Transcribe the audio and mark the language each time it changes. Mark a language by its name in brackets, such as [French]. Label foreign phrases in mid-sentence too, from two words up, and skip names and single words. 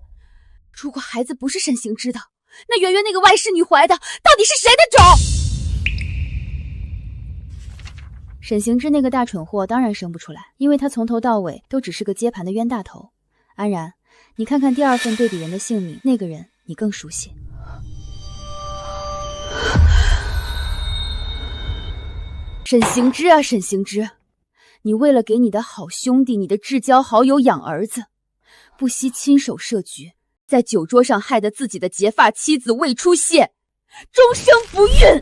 [Chinese] 如果孩子不是沈行之的，那圓圓那個外室女懷的到底是誰的種？沈行之那個大蠢貨當然生不出來，因為他從頭到尾都只是個接盤的冤大頭。安然，你看看第二份對比人的姓名，那個人你更熟悉。沈行之啊，沈行之，你為了給你的好兄弟、你的至交好友養兒子，不惜親手設局，在酒桌上害得自己的結髮妻子胃出血，終生不孕。